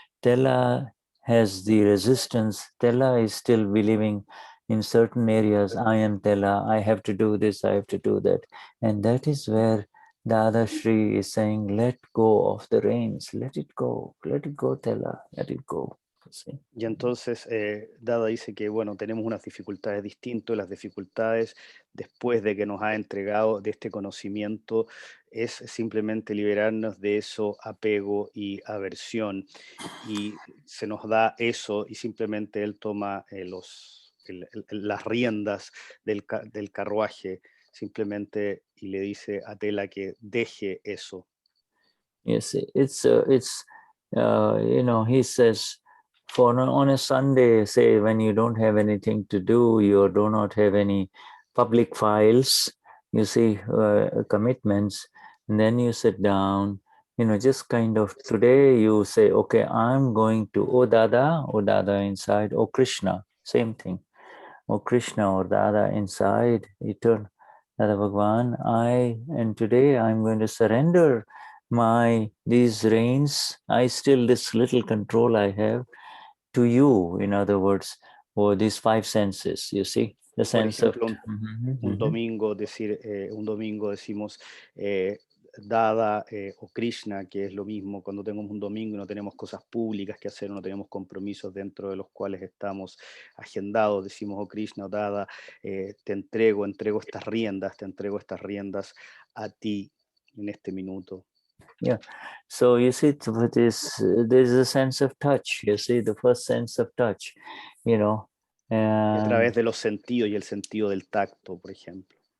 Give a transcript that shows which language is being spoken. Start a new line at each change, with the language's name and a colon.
English: Stella has the resistance. Stella is still believing in certain areas. I am Stella. I have to do this. I have to do that. And that is where Dadashri is saying, let go of the reins. Let it go, Stella. Let it go.
Spanish: Sí. Y entonces Dada dice que, bueno, tenemos unas dificultades distintas. Las dificultades después de que nos ha entregado de este conocimiento es simplemente liberarnos de eso, apego y aversión. Y se nos da eso y simplemente él toma las riendas del carruaje simplemente y le dice a Tela que deje eso.
English: Yes, it's you know, he says, on a Sunday, say when you don't have anything to do, you do not have any public files, you see, commitments, and then you sit down, you know, just kind of, today you say, okay, I'm going to, oh Dada inside, oh Krishna, same thing, oh Krishna or Dada inside, eternal, Dada Bhagwan, and today I'm going to surrender these reins, this little control I have, to you, in other words, or these five senses, you see, the sense
Spanish: Por ejemplo,
English: of...
Spanish: un domingo decimos Dada o Krishna, que es lo mismo cuando tenemos un domingo y no tenemos cosas públicas que hacer, no tenemos compromisos dentro de los cuales estamos agendados, decimos, oh Krishna o Dada, te entrego estas riendas a ti en este minuto.
English: Yeah, so you see, there's a sense of touch, you see, the first sense of touch, you know.
Spanish: A través de los sentidos y el sentido del tacto, por ejemplo.